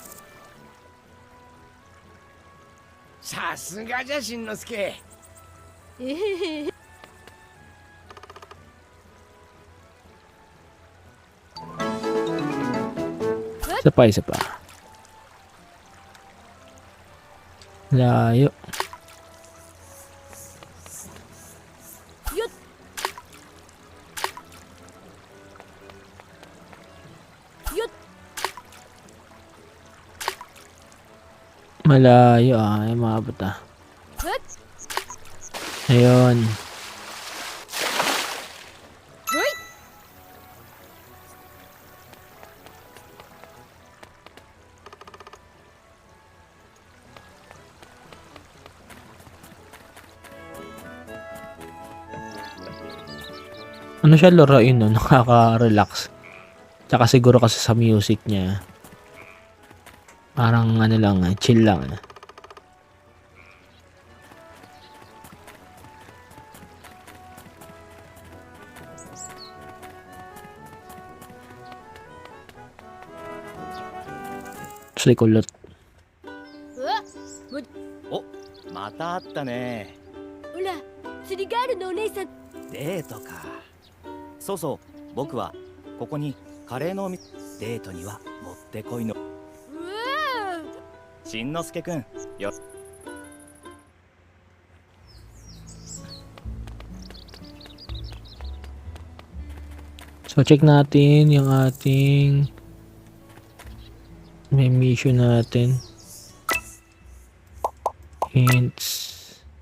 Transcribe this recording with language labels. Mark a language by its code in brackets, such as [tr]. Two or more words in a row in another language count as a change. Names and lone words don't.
[ja] さすがじゃしんのすけ。えへへ [tl] Isa pa, isa pa. Layo. よっ よっ Malayo ay maabot ah. はっ Ayun. [ja] はい [tl] Ano siya laruin no? Nakaka-relax. Tsaka siguro kasi sa music niya. Parang ano lang, chill lang. Kasi kulot. [ja] うわまたあったね。ほら釣りガールのお姉さんデートか。そうそう、僕はここにカレーのお店。デートにはもってこいの。うわしんのすけくん、よ。 [tl] So, check natin yung ating may mission natin. Hints.